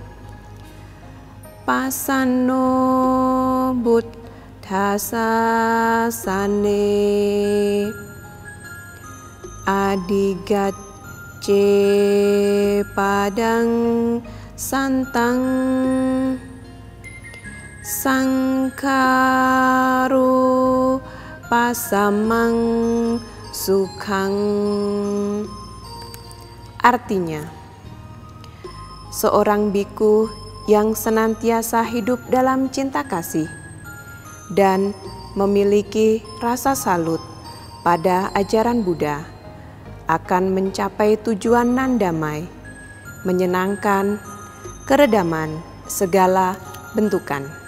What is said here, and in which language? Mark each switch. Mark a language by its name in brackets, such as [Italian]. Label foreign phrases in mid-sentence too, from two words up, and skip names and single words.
[Pali] pasanno buddhasasane adigacce padang santang sangkaro pasamang sukhang. [Indonesian] Artinya, seorang biku yang senantiasa hidup dalam cinta kasih dan memiliki rasa salut pada ajaran Buddha akan mencapai tujuan nan damai, menyenangkan, keredaman segala bentukan.